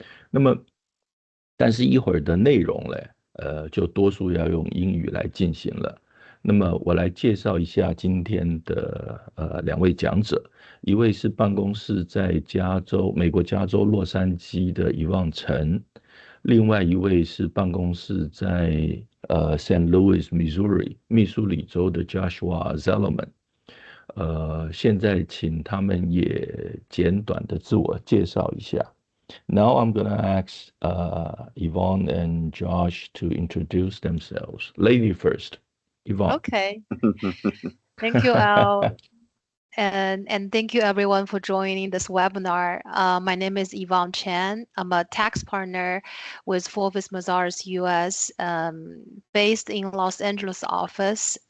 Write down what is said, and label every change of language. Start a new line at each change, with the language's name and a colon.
Chinese: 那么但是一会儿的内容呢，就多数要用英语来进行了。那么我来介绍一下今天的两位讲者，一位是办公室在美国加州洛杉矶的Evonne Chen，另外一位是办公室在St. Louis Missouri 密苏里州的 Joshua Zellerman。现在请他们也简短的自我介绍一下。
English: Now I'm going to ask Evonne and Josh to introduce themselves. Lady first. Evonne. Okay. Thank you, Al. And thank you everyone for joining this webinar. My name is Evonne Chen. I'm a tax partner with Forvis Mazars US, based in Los Angeles office.